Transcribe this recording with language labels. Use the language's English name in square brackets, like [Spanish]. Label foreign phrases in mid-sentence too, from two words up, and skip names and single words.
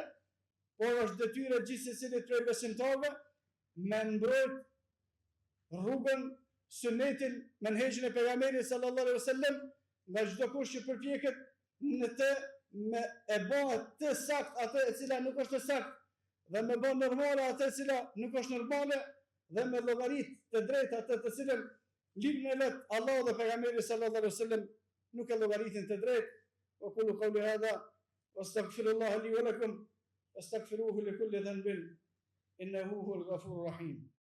[Albanian] por është detyrë gjithsesi prej besimtarëve me mbrojt rrugën, sunetin, menhexhin e pejgamberit [Arabic] صلى الله عليه وسلم, [Albanian] nga çdo kush që përpjeket në të me e bëhet të sakt atë e cila nuk është të sakt, dhe me bën normale atë e cila nuk është normale, dhe me llogarit të drejtë atë të cilën librin e vet Allahu dhe pejgamberi [Arabic] صلى الله عليه وسلم [Albanian] nuk e llogaritin të drejtë. [Arabic] وأقول قولي هذا وأستغفر الله لي ولكم واستغفروه لكل ذنب إنه هو الغفور الرحيم.